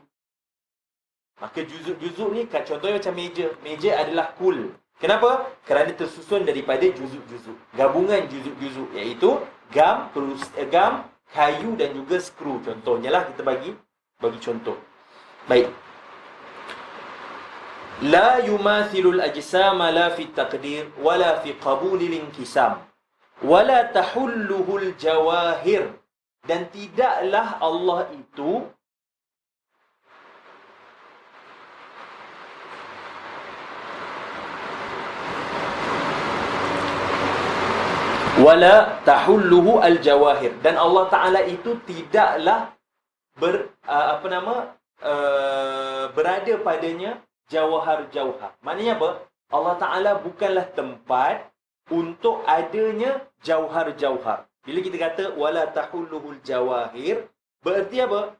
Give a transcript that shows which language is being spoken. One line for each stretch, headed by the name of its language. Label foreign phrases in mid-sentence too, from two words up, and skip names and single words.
Malay: Maka juzuk-juzuk ni, contohnya macam meja. Meja adalah kul. Kenapa? Kerana tersusun daripada juzuk-juzuk. Gabungan juzuk-juzuk, iaitu gam, kayu dan juga skru. Contohnya lah, kita bagi contoh. Baik.
Arabic: لا يماثل الأجسام لا في تقدير ولا في قبول الانقسام ولا تحله الجواهر.
Malay: Dan tidaklah Allah itu
Arabic: ولا تحله الجواهر.
Malay: Dan Allah Ta'ala itu tidaklah berada padanya jawahar-jawhar. Maknanya apa? Allah Ta'ala bukanlah tempat untuk adanya jawhar-jawhar. Bila kita kata
Arabic: ولا تحله الجواهر,
Malay: bererti apa?